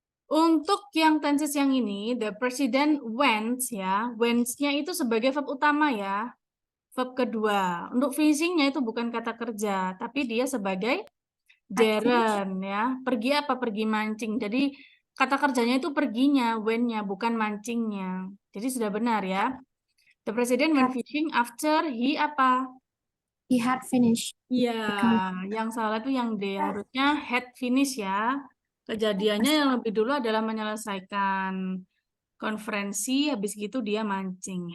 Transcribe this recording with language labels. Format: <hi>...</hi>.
<id>Untuk yang tenses yang ini,</id> <en>the president went</en> <id>ya, went-nya itu sebagai verb utama ya, verb kedua. Untuk fishing-nya itu bukan kata kerja, tapi dia sebagai gerund ya. Pergi apa? Pergi mancing. Jadi kata kerjanya itu perginya, went-nya, bukan mancingnya. Jadi sudah benar ya.</id> <en>The president went fishing after he apa? He had finished.</en> <id>Iya, yang salah itu yang D. Harusnya</id> <en>had finish</en> <id>ya. Kejadiannya yang lebih dulu adalah menyelesaikan konferensi, habis gitu dia mancing.</id>